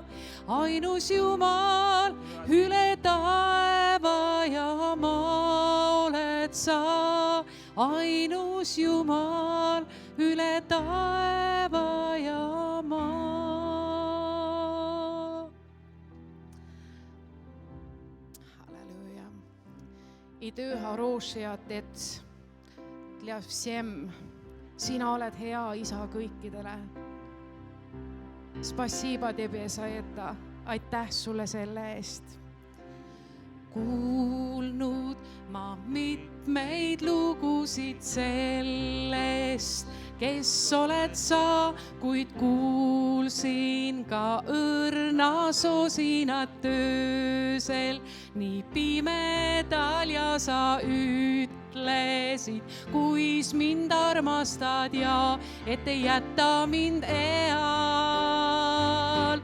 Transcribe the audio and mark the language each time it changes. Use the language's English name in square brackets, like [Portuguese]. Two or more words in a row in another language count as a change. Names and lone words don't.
[Estonian] Ainus Jumal üle taeva ja maa oled sa. Ainus Jumal üle taeva ja maa. Halleluja. I du har orsakat ett для всем. Sina oled hea isa kõikidele. [Russian] Spasiba тебе за это. [Estonian] Aitäh sulle selle eest. Kuulnud ma mitmeid lugusid sellest, kes oled sa, kuid kuulsin ka õrna sosinat öösel, nii pimedal ja sa ütlesid, kuis mind armastad ja et ei jäta mind eal.